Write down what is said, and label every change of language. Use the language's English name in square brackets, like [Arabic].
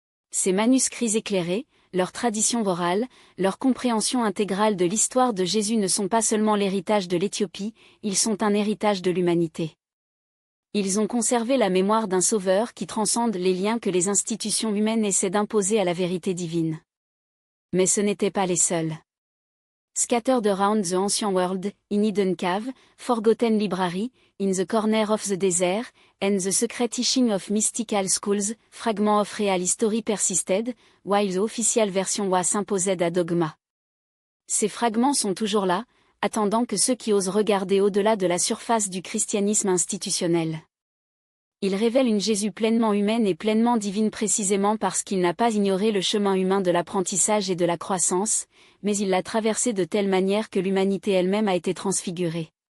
[French] Ces manuscrits éclairés, leur tradition orale, leur compréhension intégrale de l'histoire de Jésus ne sont pas seulement l'héritage de l'Éthiopie, ils sont un héritage de l'humanité. Ils ont conservé la mémoire d'un sauveur qui transcende les liens que les institutions humaines essaient d'imposer à la vérité divine. Mais ce n'étaient pas les seuls. [English] Scattered around the ancient world, in hidden cave, forgotten library, in the corner of the desert, and the secret teaching of mystical schools, fragment of real history persisted, while the official version was imposed à dogma. [French] Ces fragments sont toujours là, attendant que ceux qui osent regarder au-delà de la surface du christianisme institutionnel. Il révèle une Jésus pleinement humaine et pleinement divine précisément parce qu'il n'a pas ignoré le chemin humain de l'apprentissage et de la croissance, mais il l'a traversé de telle manière que l'humanité elle-même a été transfigurée.